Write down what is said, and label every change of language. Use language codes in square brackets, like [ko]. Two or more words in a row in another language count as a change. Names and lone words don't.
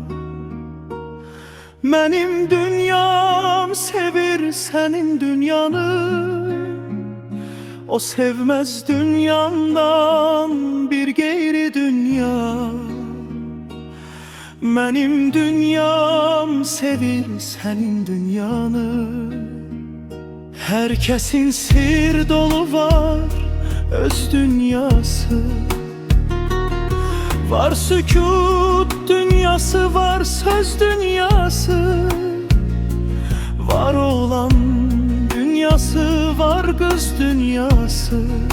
[az] Mənim dünyam sevir sənin dünyanı. [tr] O sevmez dünyandan bir gayri dünya. [az] Mənim dünyam sevir sənin dünyanı. Herkesin sir dolu var öz dünyası. Var sükut dünyası, var söz dünyası. Var oğlan dünyası, var kız dünyası.